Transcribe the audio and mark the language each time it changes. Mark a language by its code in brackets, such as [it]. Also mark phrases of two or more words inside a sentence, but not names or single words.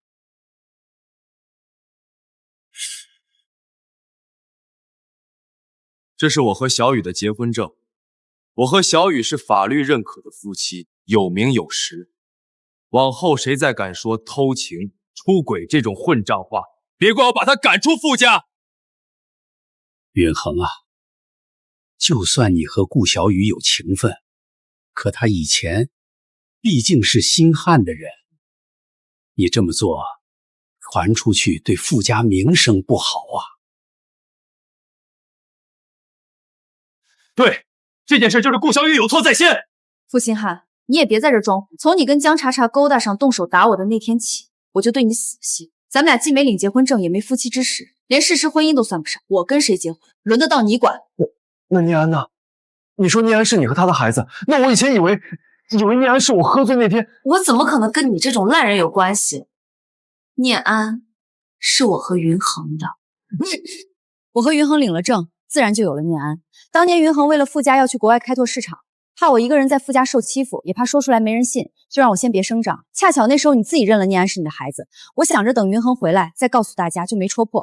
[zh] 这是我和小雨的结婚证，我和小雨是法律认可的夫妻，有名有实。往后谁再敢说偷情、出軌這種混賬話，別怪我把他趕出傅家。雲恆啊，就算你和顧小雨有情分，可他以前畢竟是辛漢的人，你這麼做傳出去對傅家名聲不好啊。对，這件事就是顧小雨有錯在先。傅星漢，你也別在這裝。從你跟江茶茶勾搭上動手打我的那天起，我就對你死心。咱們倆既沒領結婚證，也沒夫妻之實，連事實婚姻都算不上。我跟誰結婚，輪得到你管？那念安呢？你說念安是你和他的孩子，那我以前以為念安是我喝醉那天。我怎麼可能跟你這種爛人有關係？念安是我和雲恆的。我和雲恆領了證，自然就有了念安。當年雲恆為了傅家要去國外開拓市場，怕我一個人在傅家受欺負，也怕說出來沒人信，就讓我先別聲張。恰巧那時候你自己認了念安是你的孩子，我想着等雲恆回來再告訴大家，就沒戳破。